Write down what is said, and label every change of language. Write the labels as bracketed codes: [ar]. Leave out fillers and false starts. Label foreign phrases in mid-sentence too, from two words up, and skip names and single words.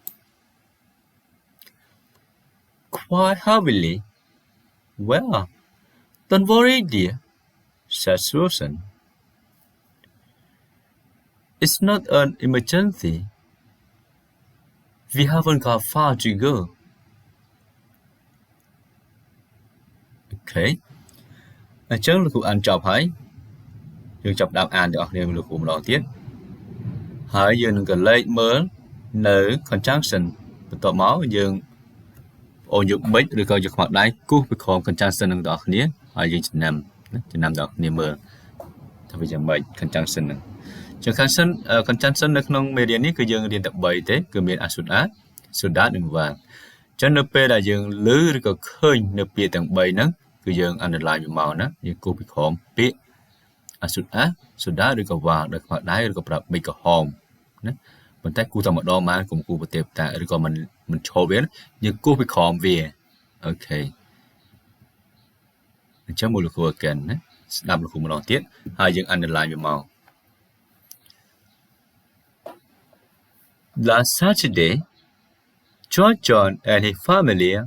[en] Quite heavily. Well, don't worry, dear, said Susan. It's not an emergency. We haven't got far to go. Okay. [km] អញ្ចឹងលោកគ្រូអានចប់ហើយយើងចាប់ដើមអានទាំងអស់គ្នាលោកគ្រូម្ដងទៀតហើយយើងនឹងក៏លេខមើលនៅ conjunction បន្ទាប់មកយើងអូនយកប៊ិចឬក៏យកខ្មៅដៃគូសពីក្រោម conjunction នឹងទាំងអស់គ្នាហើយយើងចំណាំទាំងអស់គ្នាមើលថាវាយ៉ាងម៉េច conjunction នឹងចឹង conjunction នៅក្នុងមេរៀននេះគឺយើងរៀនតែ3ទេ គឺមាន [en] as soon as, so that [km] និង while ចឹងនៅពេលដែលយើងឮឬក៏ឃើញនៅពាក្យទាំង3 ហ្នឹងគឺយើង underline វាមកណាយើងគូសពីក្រោមពាក្យ [en] as soon as, so that [km] ឬក៏ while ដោយខ្មៅដៃឬក៏ប្រាប់ប៊ិចក្រហមណាប៉ុន្តែគូតែម្ដងមកគុំគូប្រទេពតាឬក៏មិនឈប់វាយើងគូសពីក្រោមវាអូខេអញ្ចឹងមកលោកគ្រូ again ណាស្ដាប់លោកគ្រូម្ដងទៀតហើយយើង underline វាមក [en] Last Saturday, George John and his family